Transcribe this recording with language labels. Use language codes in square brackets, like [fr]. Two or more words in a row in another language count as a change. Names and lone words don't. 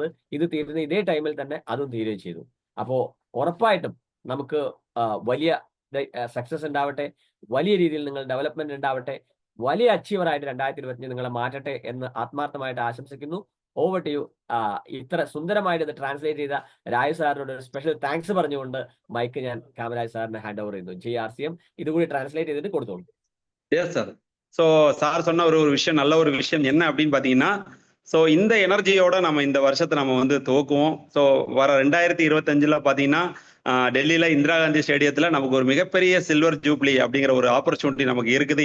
[ml] ഇത് തീരുന്ന ഇതേ ടൈമിൽ തന്നെ അതും തീരുകയും ചെയ്തു. അപ്പോൾ ഉറപ്പായിട്ടും നമുക്ക് വലിയ സക്സസ് ഉണ്ടാവട്ടെ, വലിയ രീതിയിൽ നിങ്ങൾ ഡെവലപ്മെന്റ് ഉണ്ടാവട്ടെ, വലിയ അച്ചീവറായിട്ട് 2025 നിങ്ങളെ മാറ്റട്ടെ എന്ന് ആത്മാർത്ഥമായിട്ട് ആശംസിക്കുന്നു. [en] over to you. [ml] ഇത്ര സുന്ദരമായിട്ട് ഇത് ട്രാൻസ്ലേറ്റ് ചെയ്ത രാജ് സാറിനോട് [en] special thanks [ml] പറഞ്ഞുകൊണ്ട് മൈക്ക് ഞാൻ കാമരാജ് സാറിന് [en] hand over [ml] ചെയ്യുന്നു. JRCM ഇതുകൂടി ട്രാൻസ്ലേറ്റ് ചെയ്തിട്ട് കൊടുത്തോളൂ. [en] yes sir. [ta] ஸோ சார் சொன்ன ஒரு விஷயம், நல்ல ஒரு விஷயம் என்ன அப்படின்னு பார்த்தீங்கன்னா, ஸோ இந்த எனர்ஜியோட நம்ம இந்த வருஷத்தை நம்ம வந்து துவக்குவோம். ஸோ வர 2025 பார்த்தீங்கன்னா டெல்லியில இந்திரா காந்தி ஸ்டேடியத்துல நமக்கு ஒரு மிகப்பெரிய [en] silver jubilee [ta] அப்படிங்கிற ஒரு ஆப்பர்ச்சுனிட்டி நமக்கு இருக்குது.